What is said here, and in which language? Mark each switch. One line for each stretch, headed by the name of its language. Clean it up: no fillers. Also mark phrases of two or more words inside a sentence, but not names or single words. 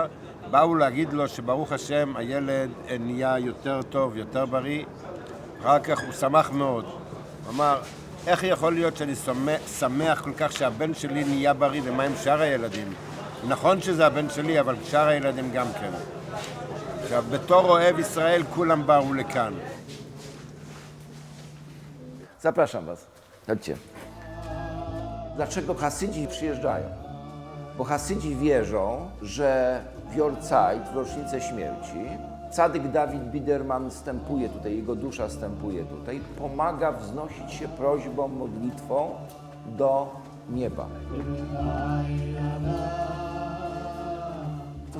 Hebrew: באו להגיד לו שברוך השם הילד נהיה יותר טוב, יותר בריא. אחר כך הוא שמח מאוד. הוא אמר, איך יכול להיות שאני שמח כל כך שהבן שלי נהיה בריא ומה עם שאר הילדים? נכון שזה הבן שלי, אבל שאר הילדים גם כן. עכשיו, בתור אוהב ישראל כולם באו לכאן.
Polish: Zapraszam was. Chodźcie. Dlaczego Hasydzi przyjeżdżają? Bo Hasydzi wierzą, że w Yortzeit, w rocznicę śmierci, cadyk Dawid Biderman wstępuje tutaj, jego dusza wstępuje tutaj, pomaga wznosić się prośbą, modlitwą do nieba.